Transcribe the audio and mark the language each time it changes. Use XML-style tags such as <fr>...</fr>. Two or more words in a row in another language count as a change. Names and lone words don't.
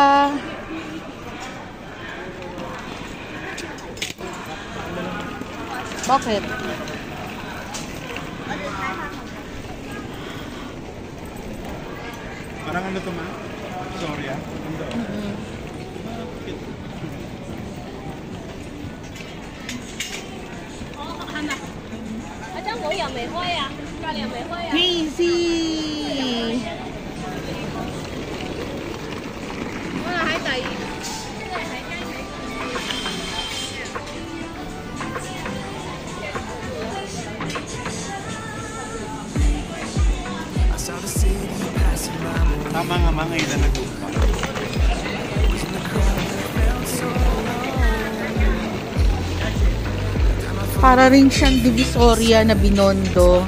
<tl>Bakit? parang ano to ma? Sorry ah. Ano?</tl> <yue>我又未開啊，隔離又未開啊。</yue> <en>Crazy!</en> <yue>可能喺第二。</yue> <tl>Tama nga mga ilan na pa. Para rin siyang Divisoria na Binondo.</tl>